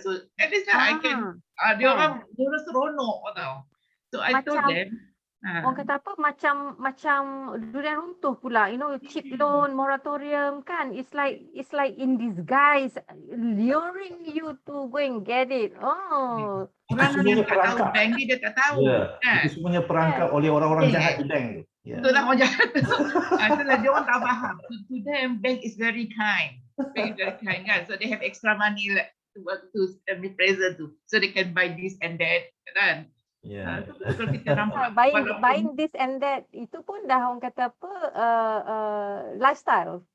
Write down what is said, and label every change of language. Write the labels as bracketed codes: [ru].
[en] So at least I can, [ms] dia orang seronok tau. [en] So I told them, [ms] orang kata apa, macam durian runtuh pula, [en] you know, cheap loan, moratorium kan, it's like in disguise luring you to go and get it. Oh, [ms] orang yang tak tahu bank ni dia tak tahu. Kan? Itu semuanya perangkap oleh orang-orang jahat di bank tu. Betul lah, orang jahat tu. Itulah dia orang tak faham. [en] To them, bank is very kind. Bank is very kind kan. So they have extra money like to be present tu. So they can buy this and that [ms] kan. Kalau kita nampak buying this and that, itu pun dah orang kata apa, lifestyle.